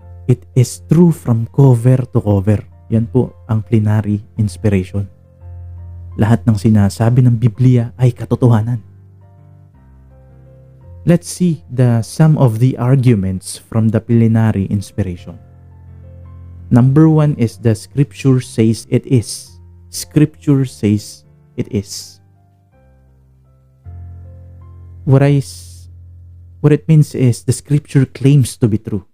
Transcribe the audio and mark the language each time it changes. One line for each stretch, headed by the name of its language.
English: It is true from cover to cover.
Filipino: Yan po ang plenary inspiration. Lahat ng sinasabi ng Biblia ay katotohanan.
English: Let's see some of the arguments from the plenary inspiration. Number 1 is the scripture says it is. Scripture says it is. What it means is the scripture claims to be true.